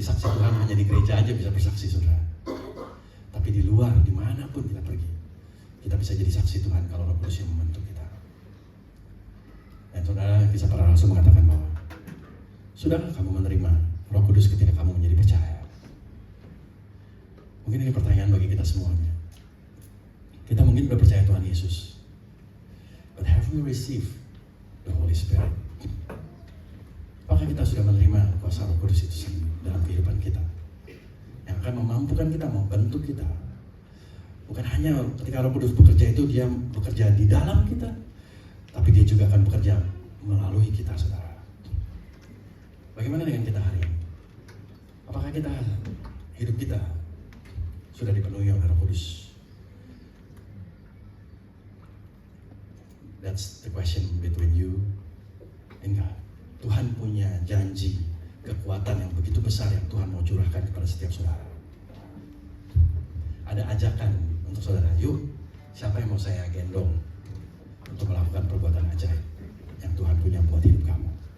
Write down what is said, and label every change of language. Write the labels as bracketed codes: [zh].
[id] jadi saksi Tuhan hanya di gereja aja bisa bersaksi, saudara. Tapi di luar, dimanapun kita pergi, kita bisa jadi saksi Tuhan kalau Roh Kudus yang membentuk kita. Dan saudara, kisah para rasul mengatakan bahwa sudahkah kamu menerima Roh Kudus ketika kamu menjadi percaya? Mungkin ini pertanyaan bagi kita semuanya. Kita mungkin sudah percaya Tuhan Yesus, [en] but have we received the Holy Spirit? [id] Apakah kita sudah menerima kuasa Roh Kudus itu sendiri dalam kehidupan kita, yang akan memampukan kita, membentuk kita? Bukan hanya ketika Roh Kudus bekerja itu dia bekerja di dalam kita, tapi dia juga akan bekerja melalui kita, saudara. Bagaimana dengan kita hari ini? Apakah kita, hidup kita sudah dipenuhi oleh Roh Kudus? [en] That's the question between you and God. [id] Tuhan punya janji, kekuatan yang begitu besar yang Tuhan mau curahkan kepada setiap saudara. Ada ajakan untuk saudara, yuk, siapa yang mau saya gendong untuk melakukan perbuatan ajaib yang Tuhan punya buat hidup kamu?